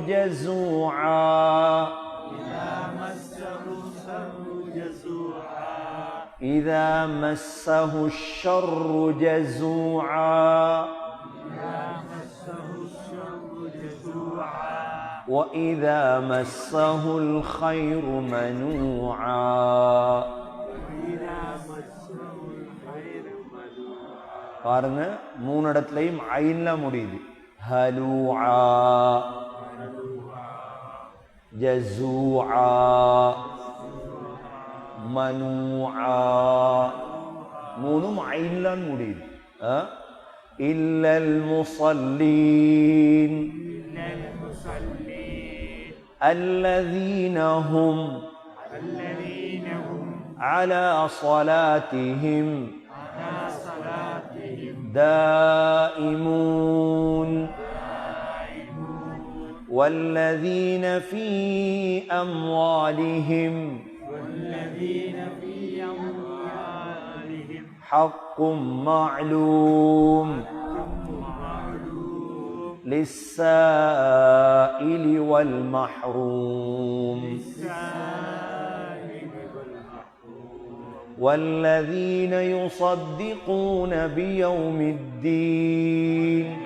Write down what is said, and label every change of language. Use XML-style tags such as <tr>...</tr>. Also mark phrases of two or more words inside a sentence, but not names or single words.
<ar>جزوعا وإذا مسه الخير منوعا</ar> <ta>பாருங்க, மூணு இடத்துலையும் ஐன்ல முடியுது.</ta> <ar>هلوعا، جزوعا، منوعا,</ar> <ta>மூணும் ஐன்ல முடியுது.</ta> <ar>إلا المصلين الذين هم على صلاتهم دائمون والذين في أموالهم حق معلوم للسائل والمحروم والذين يصدقون بيوم الدين</ar>